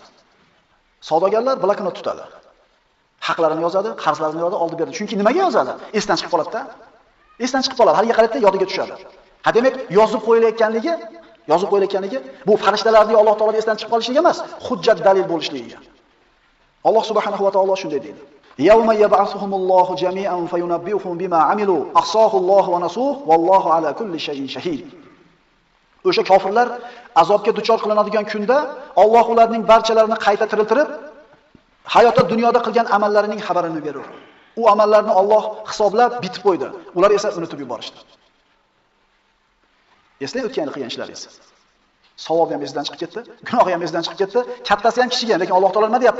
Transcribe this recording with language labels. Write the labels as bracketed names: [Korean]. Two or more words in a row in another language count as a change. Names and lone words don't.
[Uzbek] Savdogarlar bloknot tutadi. Haqlarini yozadi, qarzlarini yozadi, oldi berdi. Chunki nimaga yozadi? Esdan chiqib qoladi-da. Esdan chiqib qoladi, haliga qaratda yodiga tushadi. Ha demak, yozib qo'yilayotganligi bu farishtalarning Alloh taologa esdan chiqib qolishligi emas, hujjat dalil bo'lishligiga. Alloh [Arabic] سبحانه وتعالى [Uzbek] shunday deydi. [Arabic] يوم يبعثهم الله جميعا فينبئهم بما عملوا أحصاه الله ونسوه والله على كل شيء شهيد. [Uzbek] O'sha kofirlar azobga duchor qilinadigan kunda Alloh ularning barchalarini qayta tiriltirib, hayotda dunyoda qilgan amallarining xabarini berar. U amallarni Alloh hisoblab bitib qo'ydi. Ular esa unutib yuborishdi. Eslang o'tgan qilgan ishlaringiz. Savob ham esdan chiqib ketdi, gunohi ham esdan chiqib ketdi, kattasi ham kichigi, lekin Alloh taolo nima deyapti?